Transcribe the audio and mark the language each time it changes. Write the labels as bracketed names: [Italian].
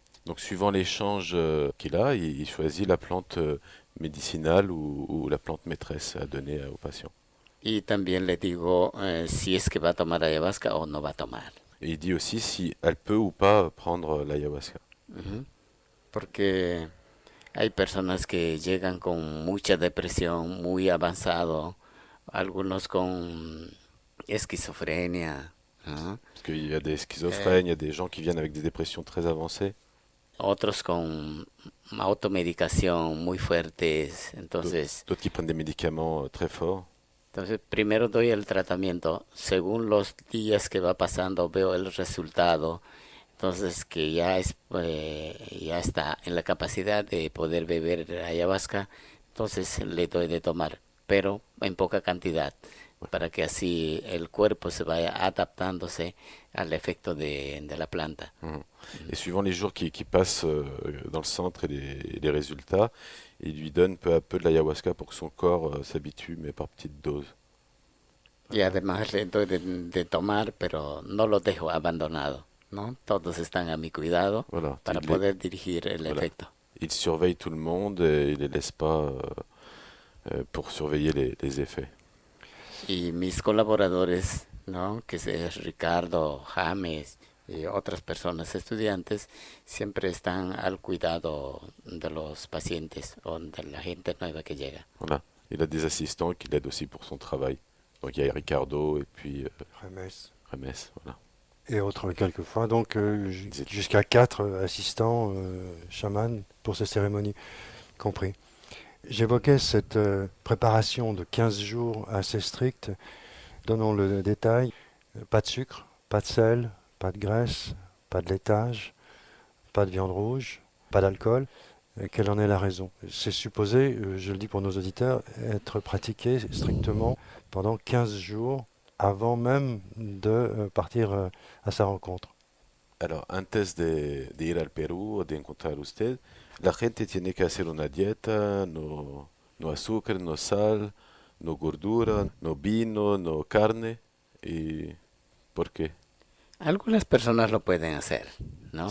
[French] Donc suivant l'échange qu'il a, il choisit la plante médicinale ou la plante maîtresse à donner au patient. [Spanish] Y también le digo si es que va a tomar ayahuasca o no va a tomar. [French] Et il dit aussi si elle peut ou pas prendre l'ayahuasca. Ujú. [Spanish] Porque hay personas que llegan con mucha depresión, muy avanzado, algunos con esquizofrenia, ¿no? [French] Parce qu'il y a des schizophrènes, il y a des gens qui viennent avec des dépressions très avancées. [Spanish] Otros con automedicación muy fuertes, entonces [French] D'autres qui prennent des médicaments très forts. [Spanish] Entonces, primero doy el tratamiento. Según los días que va pasando, veo el resultado. Entonces, que ya está en la capacidad de poder beber ayahuasca, entonces le doy de tomar, pero en poca cantidad, para que así el cuerpo se vaya adaptándose al efecto de la planta. Mhm. [French] Et suivant les jours qui passent dans le centre et les résultats, il lui donne peu à peu de l'ayahuasca pour que son corps s'habitue, mais par petites doses. [Spanish] Y además le doy de tomar, pero no lo dejo abandonado, ¿no? Todos están a mi cuidado [French] Voilà. [Spanish] para poder dirigir el [French] Voilà. [Spanish] efecto. [French] Il surveille tout le monde et il les laisse pas pour surveiller les effets. [Spanish] Y mis colaboradores, ¿no? Que es Ricardo, James y otras personas estudiantes, siempre están al cuidado de los pacientes o de la gente nueva que llega. [French] Voilà. Il a des assistants qui l'aident aussi pour son travail. Donc il y a Ricardo et puis Remes, voilà. Et autres quelquefois. Donc jusqu'à 4 assistants chamans pour ces cérémonies compris. J'évoquais cette préparation de 15 jours assez stricte. Donnons le détail. Pas de sucre, pas de sel, pas de graisse, pas de laitage, pas de viande rouge, pas d'alcool. Quelle en est la raison? C'est supposé, je le dis pour nos auditeurs, être pratiqué strictement pendant 15 jours avant même de partir a sa rencontre. [Spanish] Alors, antes de ir al Perú o de encontrar usted, la gente tiene que hacer una dieta, no azúcar, no sal, no gordura, no vino, no carne. ¿Y por qué? Algunas personas lo pueden hacer, ¿no?